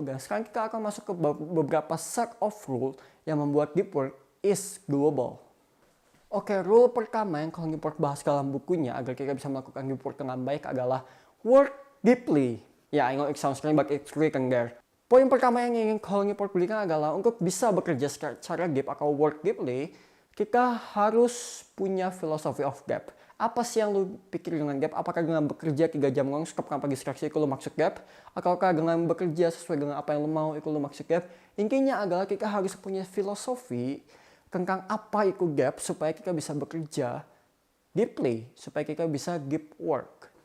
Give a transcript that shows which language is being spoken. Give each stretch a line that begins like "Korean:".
Indonesian: Dan sekarang kita akan masuk ke beberapa set of rule yang membuat
English: deep work is doable.
Indonesian: Oke, rule pertama yang Colin Newport bahas dalam bukunya agar kita bisa melakukan deep work dengan baik adalah
English: work deeply. Ya, I know it sounds strange but it's written there.
Indonesian: Poin pertama yang ingin Colin Newport berikan adalah untuk bisa bekerja secara deep atau
English: work deeply,
Indonesian: kita harus punya
English: philosophy of gap.
Indonesian: Apa sih yang lu pikir dengan gap? Apakah dengan bekerja 3 jam non-stop tanpa distraksi itu lu maksud gap? Ataukah dengan bekerja sesuai dengan apa yang lu mau itu lu maksud gap? Intinya adalah kita harus punya filosofi tentang apa itu gap supaya kita bisa bekerja deeply, supaya kita bisa deep work.